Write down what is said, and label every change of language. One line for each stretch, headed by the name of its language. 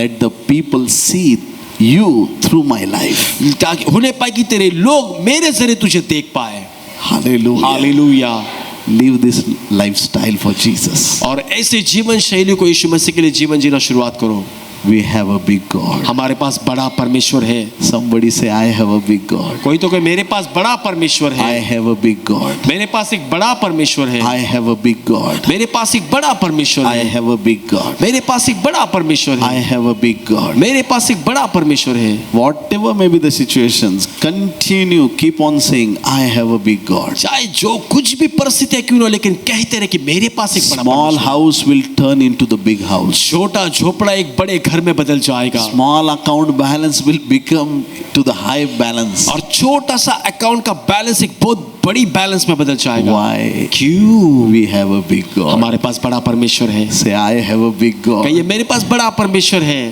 English: Let the people see you through my life.
Hindi: ताकि होने पाए कि तेरे लोग मेरे जरिए तुझे देख पाए।
English: Hallelujah.
Hindi: Hallelujah.
English: Live this lifestyle for Jesus.
Hindi: और ऐसे जीवन शैली को यीशु मसीह के लिए जीवन जीना शुरुआत करो।
English: We have a big God.
Hindi: हमारे पास बड़ा परमेश्वर है।
English: Somebody say, I have a big God.
Hindi: कोई तो कहे मेरे पास बड़ा परमेश्वर है।
English: I have a big God.
Hindi: मेरे पास एक बड़ा परमेश्वर है।
English: I have a big God.
Hindi: मेरे पास एक बड़ा परमेश्वर
English: I
Hindi: है।
English: have a big God.
Hindi: मेरे पास एक बड़ा परमेश्वर
English: I
Hindi: है।
English: have a big God.
Hindi: मेरे पास एक बड़ा परमेश्वर है।
English: Whatever may be the situations, continue, keep on saying, I have a big God.
Hindi: चाहे जो कुछ भी परिस्थितियां क्यों ना, लेकिन कहते रहे कि मेरे पास एक बड़ा
English: Small
Hindi: परमेश्वर है।
English: house will turn into the big house.
Hindi: छोटा झोपड़ा एक बड़े घर में बदल जाएगा।
English: Small account balance will become to the high balance.
Hindi: और छोटा सा अकाउंट का बैलेंस एक बहुत बड़ी बैलेंस में बदल जाएगा।
English: Why?
Hindi: क्यों?
English: We have a big God.
Hindi: हमारे पास बड़ा परमेश्वर है।
English: Say, I have a big
Hindi: कहिए
English: God.
Hindi: मेरे पास बड़ा परमेश्वर है।